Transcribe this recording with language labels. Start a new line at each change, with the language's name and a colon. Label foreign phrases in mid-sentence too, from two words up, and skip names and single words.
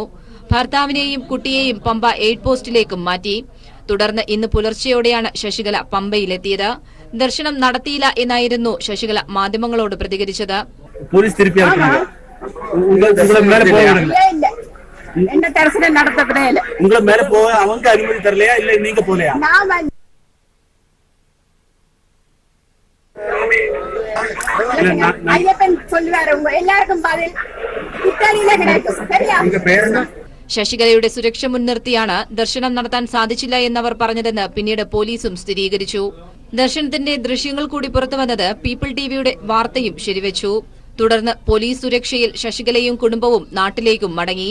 Malayalam: ഭർത്താവിനെയും കുട്ടിയെയും പമ്പ എയ്ഡ് പോസ്റ്റിലേക്കും മാറ്റി. തുടർന്ന് ഇന്ന് പുലർച്ചെയോടെയാണ് ശശികല പമ്പയിലെത്തിയത്. ദർശനം നടത്തിയില്ല എന്നായിരുന്നു ശശികല മാധ്യമങ്ങളോട് പ്രതികരിച്ചത്. എന്റെ ദർശനം നടത്തത്തില്ല.
Tamil: உங்களை மேல போக அவங்க அனுமதி தரலையா இல்ல நீங்க போலையா? ஐயப்பன் சொல்லுவாரு எல்லாருக்கும் பதில்
Malayalam: ഇറ്റാലിയിലെ കിടക്കും.
Tamil: சரியா?
Malayalam: ശശികലയുടെ സുരക്ഷ മുൻനിർത്തിയാണ് ദർശനം നടത്താൻ സാധിച്ചില്ല എന്നവർ പറഞ്ഞതെന്ന് പിന്നീട് പോലീസും സ്ഥിരീകരിച്ചു. ദർശനത്തിന്റെ ദൃശ്യങ്ങൾ കൂടി പുറത്തുവന്നത് പീപ്പിൾ TVയുടെ വാർത്തയും ശരിവെച്ചു. തുടർന്ന് പോലീസ് സുരക്ഷയിൽ ശശികലയും കുടുംബവും നാട്ടിലേക്കും മടങ്ങി.